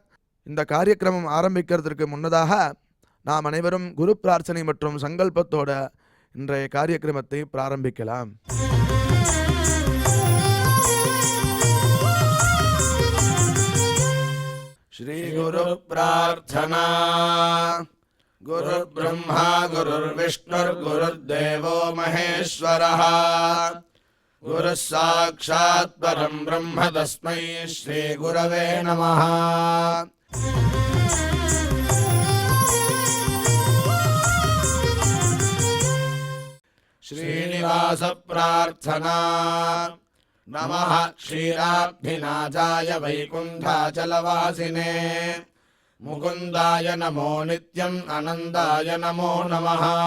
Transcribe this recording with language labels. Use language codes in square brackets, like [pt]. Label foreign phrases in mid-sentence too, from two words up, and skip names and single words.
[ta] இந்த காரியக்கிரமம் ஆரம்பிக்கிறதுக்கு முன்னதாக நாம் அனைவரும் குரு பிரார்த்தனை மற்றும் சங்கல்பத்தோட இன்றைய காரியக்கிரமத்தை பிராரம்பிக்கலாம். ஸ்ரீ குரு பிரார்த்தனா. [sa] गुरु ब्रह्मा गुरुर् विष्णुर् गुरुर् देवो महेश्वरः गुरु साक्षात् परं ब्रह्म तस्मै श्री गुरवे नमः. [ta] ஸ்ரீனிவாச பிரார்த்தனா. [sa] नमः क्षीराब्धिनाशाय वैकुण्ठाचलवासिने मुकुन्दाय नमो नित्यं अनन्ताय नमो नमः.